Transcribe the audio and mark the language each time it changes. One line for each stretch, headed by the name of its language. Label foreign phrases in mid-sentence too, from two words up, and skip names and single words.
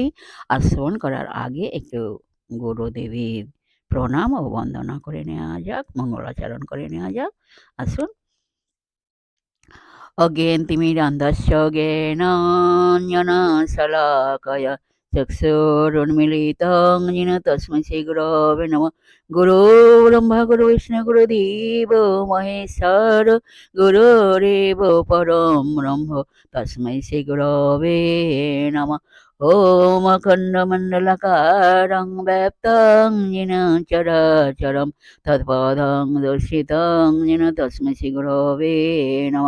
Bangla: আর শ্রবণ করার আগে একটু গুরুদেবীর প্রণাম ও বন্দনা করে নেওয়া যাক, মঙ্গলাচরণ করে নেওয়া যাক।
Sanskrit: আসুন। অজ্ঞেন্তিমিরান্ধস্য জ্ঞানাঞ্জনশলাকয়া চক্ষুरुन्मीलितं येन तस्मै श्रीगुरवे नमः। गुरु ब्रह्मा गुरु विष्णु गुरुदेव महेश्वर गुरुरेव परं ब्रह्म तस्मै श्रीगुरवे नमः। ॐ अखण्डमण्डलाकारं व्याप्तं येन चराचरं तत्पदं दर्शितं येन तस्मै श्रीगुरवे नमः।